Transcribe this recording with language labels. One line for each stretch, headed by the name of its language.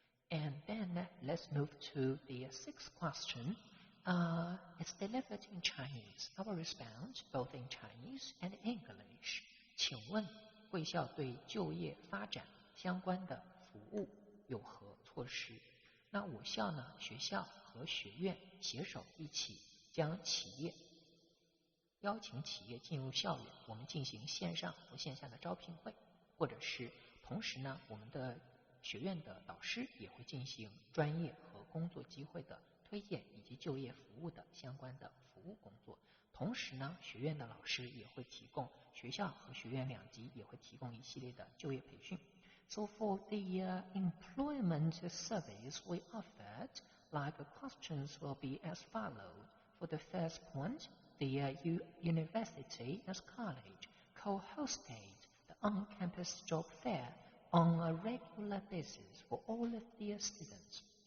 English: And then let's move to the sixth question. It's delivered in Chinese. I will respond both in Chinese and English.
Chinese: 请问贵校对就业发展相关的服务有何措施？那我校呢，学校和学院携手一起将邀请企业进入校园，我们进行线上或线下的招聘会，或者是同时呢，我们的学院的导师也会进行专业和工作机会的推荐以及就业服务的相关的服务工作。同时呢，学院的老师也会提供，学校和学院两级也会提供一系列的就业培训。
English: So for the employment service we offered, like questions will be as follows. For the first point, the university as college co-hosted the on-campus job fair on a regular basis for all of their students.